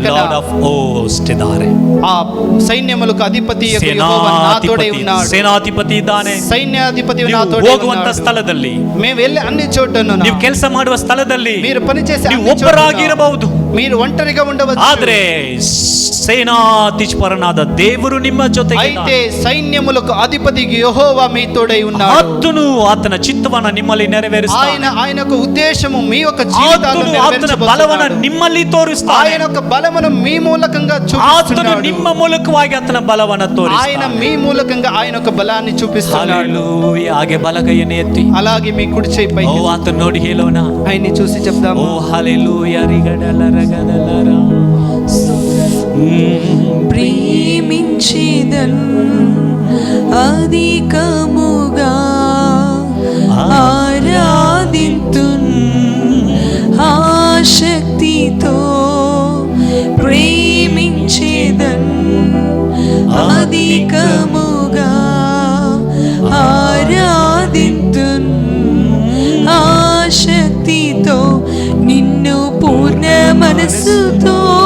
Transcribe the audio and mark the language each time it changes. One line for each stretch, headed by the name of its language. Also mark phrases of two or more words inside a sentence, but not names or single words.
English: Lord of host ಇದ್ದಾರೆ.
Telugu: ఆ సైన్యములకు అధిపతి యెహోవా నాతోడే ఉన్నాడు.
Kannada: ಸೇನಾಧಿಪತಿ ಇದ್ದಾನೆ.
Telugu: సైన్యాధిపతి
Kannada: ನೀವು
Telugu: నాతోడే
Kannada: ಹೋಗುವಂತ
Telugu: ఉన్నాడు.
Kannada: ಸ್ಥಳದಲ್ಲಿ,
Telugu: మేము వెళ్ళి అన్ని చోటను,
Kannada: ನೀವು ಕೆಲಸ ಮಾಡುವ ಸ್ಥಳದಲ್ಲಿ
Telugu: మీరు పనిచేసే
Kannada: ನೀವು
Telugu: అన్ని చోట్ల
Kannada: ಒಬ್ಬರಾಗಿರಬಹುದು.
Telugu: మీరు ఒంటరిగా ఉండవచ్చు.
Kannada: ಆದ್ರೆ ಸೇನಾಧೀಶ್ವರನಾದ ದೇವರು ನಿಮ್ಮ ಜೊತೆಗೆ
Telugu: అయితే సైన్యములకు అధిపతి యెహోవా మీతోడై ఉన్నాడు.
Kannada: ಆತನು ಆತನ ಚಿತ್ತವನ್ನ ನಿಮ್ಮಲ್ಲಿ ನೆರವೇರಿಸ್ತಾನೆ.
Telugu: ఆయనకు ఉద్దేశము మీ యొక్క జీవితాలను
Kannada: ಆತನ ಬಲವನ್ನ
Telugu: నెరవేర్చబోతున్నాడు.
Kannada: ನಿಮ್ಮಲ್ಲಿ ತೋರಿಸ್ತಾನೆ.
Telugu: ఆయన యొక్క బలమును మీ మూలకంగా
Kannada: ಆತನು
Telugu: చూపిస్తున్నాడు.
Kannada: ನಿಮ್ಮ ಮೂಲಕವಾಗಿ ಆತನ ಬಲವನ್ನ
Telugu: ఆయన
Kannada: ತೋರಿಸ್ತಾನೆ.
Telugu: మీ మూలకంగా ఆయన యొక్క బలాన్ని చూపిస్తున్నాడు.
Kannada: ಹಲ್ಲೆಲೂಯಾ. ಹಾಗೆ ಬಲಗೈಯನ್ನು ಎತ್ತಿ
Telugu: అలాగే మీ కుడి చేయి
Kannada: ಓ
Telugu: పైకి
Kannada: ಆತನ ನೋಡಿ ಹೇಳೋಣ.
Telugu: ఆయన్ని చూసి చెప్దాము.
Kannada: ಓ ಹಲ್ಲೆಲೂಯಾ. ರಿಗಡಲರಗದಲರ.
Telugu: ప్రేమించేదన్ అధికముగా ఆరాధింతున్ ఆశక్తితో ప్రేమించేదన్ అధికముగా ఆరాధింతున్ ఆశక్తితో నిన్ను పూర్ణ మనస్సుతో